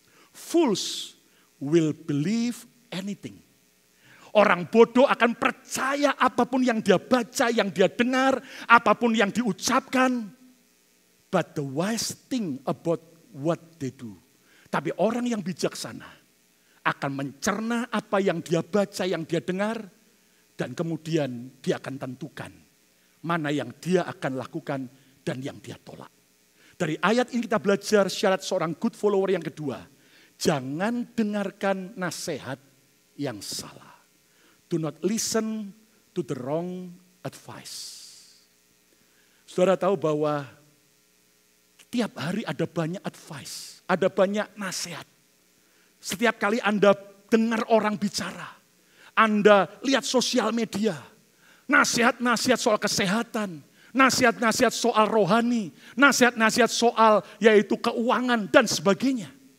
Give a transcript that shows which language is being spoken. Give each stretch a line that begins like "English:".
English: Fools will believe anything.
Indonesian: Orang bodoh akan percaya apapun yang dia baca, yang dia dengar, apapun yang diucapkan.
English: But the wise thing about what they do.
Indonesian: Tapi orang yang bijaksana akan mencerna apa yang dia baca, yang dia dengar, dan kemudian dia akan tentukan mana yang dia akan lakukan dan yang dia tolak. Dari ayat ini kita belajar syarat seorang good follower yang kedua. Jangan dengarkan nasihat yang salah.
English: Do not listen to the wrong advice.
Indonesian: Saudara tahu bahwa tiap hari ada banyak advice, ada banyak nasihat. Setiap kali Anda dengar orang bicara, Anda lihat sosial media, nasihat-nasihat soal kesehatan, nasihat-nasihat soal rohani, nasihat-nasihat soal yaitu keuangan dan sebagainya.